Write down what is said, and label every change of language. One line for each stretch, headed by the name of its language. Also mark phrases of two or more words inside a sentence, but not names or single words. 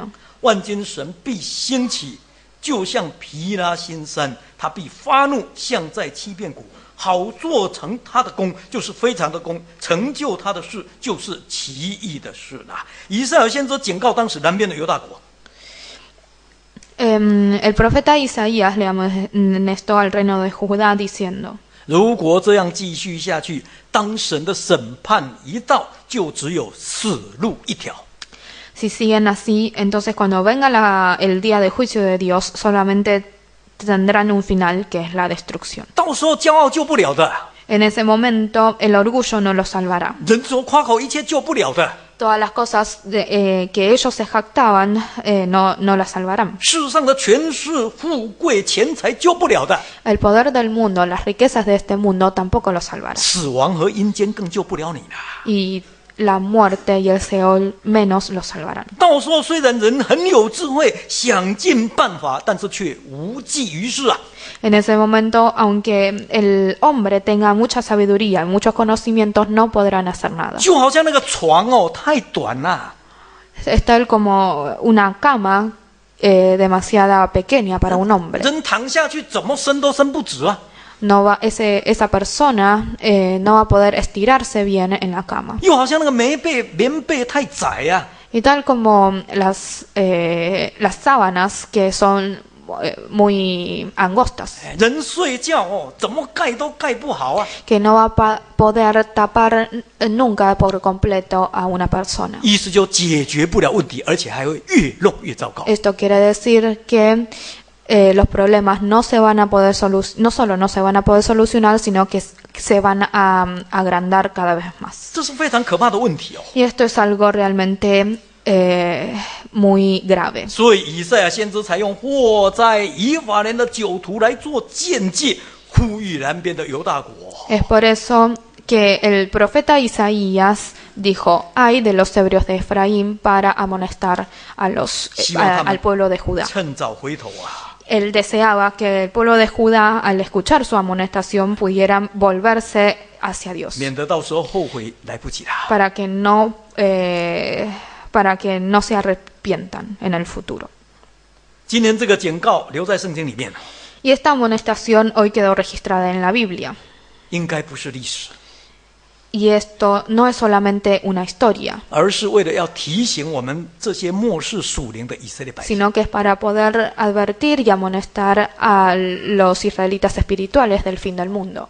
Chinese: 万军神必兴起，就像毗拉新山，他必发怒，像在欺骗谷，好做成他的功，就是非常的功；成就他的事，就是奇异的事啦。以赛亚先知警告当时南边的犹大国。
Spanish: El profeta Isaías le amonestó al reino de Judá diciendo:
Chinese: 如果这样继续下去，当神的审判一到，就只有死路一条。
Spanish: Si siguen así, entonces cuando venga el día de juicio de Dios, solamente tendrán un final, que es la destrucción.
Chinese: 到时候骄傲救不了的，
Spanish: En ese momento, el orgullo no los salvará.
Chinese: 人所夸口一切救不了的。
Spanish: Todas las cosas que ellos se jactaban no las salvarán.
Chinese: 世上的权势、富贵、钱财救不了的，
Spanish: El poder del mundo, las riquezas de este mundo tampoco los salvarán.
Chinese: 死亡和阴间更救不了你了。
Spanish: Y la muerte y el Seol menos los salvarán.
Chinese: 到时候虽然人很有智慧，想尽办法，但是却无济于事啊！
Spanish: En ese momento, aunque el hombre tenga mucha sabiduría y muchos conocimientos, no podrán hacer nada.
Chinese: 就好像那个床哦，太短了，
Spanish: Es tal como una cama demasiada pequeña para un hombre.
Chinese: 人躺下去怎么伸都伸不直啊！
Spanish: Esa persona no va a poder estirarse bien en la cama.
Chinese: 又好像那个棉被太窄呀、
Spanish: Y tal como las sábanas que son muy angostas,
Chinese: 人睡觉哦，怎么盖都盖不好啊！
Spanish: que no va a poder tapar nunca por completo a una persona.
Chinese: 意思就解决不了问题，而且还会越弄越糟糕。
Spanish: Esto quiere decir que los problemas no solo no se van a poder solucionar, sino que se van a agrandar cada vez más.
Chinese: 这是非常可怕的问题哦。
Spanish: Y esto es algo realmente muy grave.
Chinese: 所以以赛亚先知才用祸灾以法莲的酒徒来做鉴戒，呼吁南边的犹大国。
Spanish: Es por eso que el profeta Isaías dijo: ay de los ebrios de Efraín, para amonestar al pueblo de Judá.
Chinese: 趁早回头啊！
Spanish: Él deseaba que el pueblo de Judá, al escuchar su amonestación, pudieran volverse hacia Dios,
Chinese: 免得到时候后悔来不及啦。
Spanish: para que no se arrepientan en el futuro.
Chinese: 今天这个警告留在圣经里面，
Spanish: Y esta amonestación hoy quedó registrada en la Biblia.
Chinese: 应该不是历史，
Spanish: Y esto no es solamente una historia,
Chinese: 而是为了要提醒我们这些末世属灵的以色列百姓。
Spanish: sino que es para poder advertir y amonestar a los israelitas espirituales del fin del mundo.